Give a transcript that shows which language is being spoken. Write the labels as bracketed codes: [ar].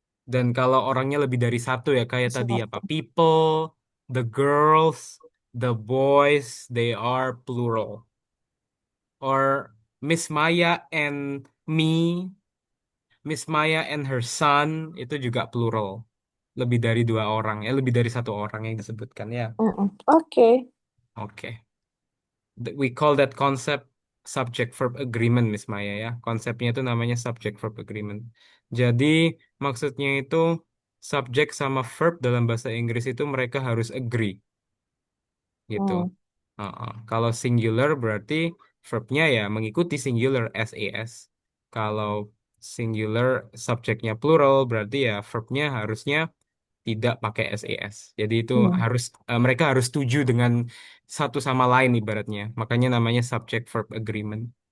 [id] Dan kalau orangnya lebih dari satu ya kayak tadi apa? satu. [en] People, the girls, the boys, they are plural. Or Miss Maya and me, Miss Maya and her son [id] itu juga plural. Lebih dari dua orang, ya lebih dari satu orang yang disebutkan ya. Oke. Oke. [en] We call that concept subject verb agreement, Miss Maya ya. [id] Konsepnya itu namanya subject verb agreement. Jadi maksudnya itu subjek sama verb dalam bahasa Inggris itu mereka harus agree gitu. Hmm. Kalau singular berarti verbnya ya mengikuti singular SAS. Kalau singular subjeknya plural berarti ya verbnya harusnya tidak pakai SAS. Jadi itu Hmm. harus mereka harus setuju dengan satu sama lain ibaratnya. Makanya namanya subject verb agreement.